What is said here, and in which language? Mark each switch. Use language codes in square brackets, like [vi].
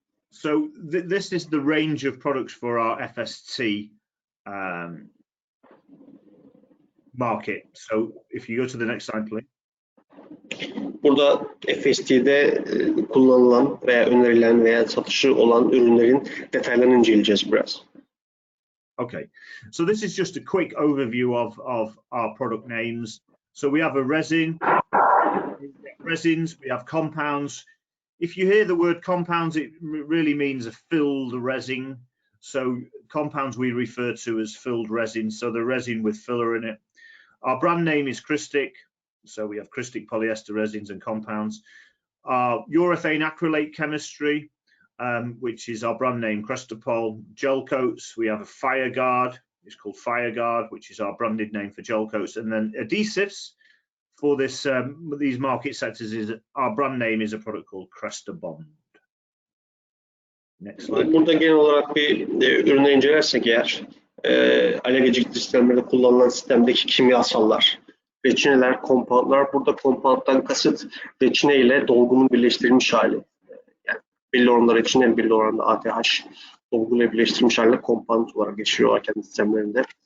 [en] So this is the range of products for our FST market. So if you go to the next slide, please. [tr] Burada FST'de kullanılan veya önerilen veya satışı olan ürünlerin detaylarını inceleyeceğiz biraz. [en] Okay, so this is just a quick overview of our product names. So we have a resin, resins, we have compounds. If you hear the word compounds, it really means a filled resin. So compounds we refer to as filled resin, so the resin with filler in it. Our brand name is Cristic, so we have Cristic polyester resins and compounds. Our urethane acrylate chemistry, which is our brand name Crestapol. Gel coats, we have a FireGuard, it's called FireGuard, which is our branded name for gel coats. And then adhesives for this these market sectors, is our brand name is a product called Crestabond. Next slide. [tr] Burada genel olarak bir ürünü incelersek eğer alev geciktir sistemlerinde kullanılan sistemdeki kimyasallar, reçineler, kompantlar. Burada kompanttan kasıt reçine ile dolgunun birleştirilmiş hali. Yani belli oranda reçine, belli oranda ATH dolguyla birleştirilmiş haline kompant olarak geçiyorlar kendi sistemlerinde.